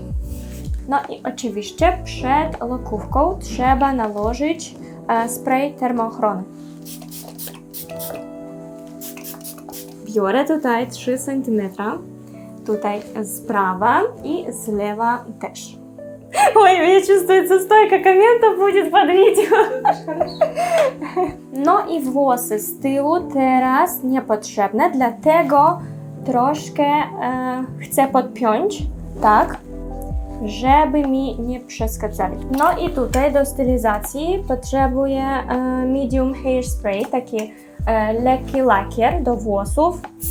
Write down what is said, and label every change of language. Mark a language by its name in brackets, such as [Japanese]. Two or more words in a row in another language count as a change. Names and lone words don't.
[Polish] No i oczywiście przed lokówką trzeba nałożyć spray termoochrony. Biorę tutaj 3 cm. Tutaj z prawa i z lewa też. [Russian] Ой, я чувствую, стойка комментов будет под видео. [Polish] No i włosy z tyłu teraz niepotrzebne, dlatego troszkę chcę podpiąć, tak, żeby mi nie przeszkadzali. No i tutaj do stylizacji potrzebuję [English] medium hairspray, [Polish] taki lekki lakier do włosów.